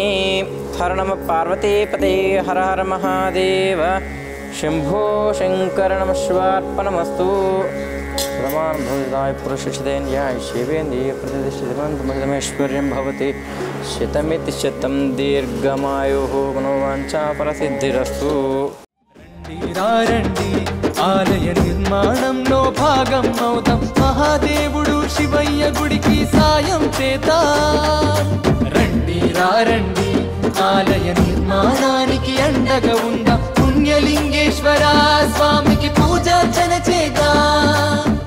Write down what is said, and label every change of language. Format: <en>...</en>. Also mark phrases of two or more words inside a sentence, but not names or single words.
<sa>हर नमः पार्वतीपते हर हर महादेव शंभो शंकर नमः शिवार्पणमस्तु। प्रमाणभूताय पुरुषेन्द्रियाय शिवेन्द्रिय प्रतिष्ठितमैश्वर्यं भवति शतमिति शतं दीर्घमायुः मनोवाञ्छा फलसिद्धिरस्तु।</sa> <te>రండి ఆలయ నిర్మాణంలో భాగం అవుదాం మహాదేవుడు శివయ్య గుడికి సాయం చేద్దాం రండి రండి ఆలయ నిర్మాణానికి అండగా ఉందాం పుణ్యలింగేశ్వర స్వామికి పూజార్చన చేద్దాం।</te>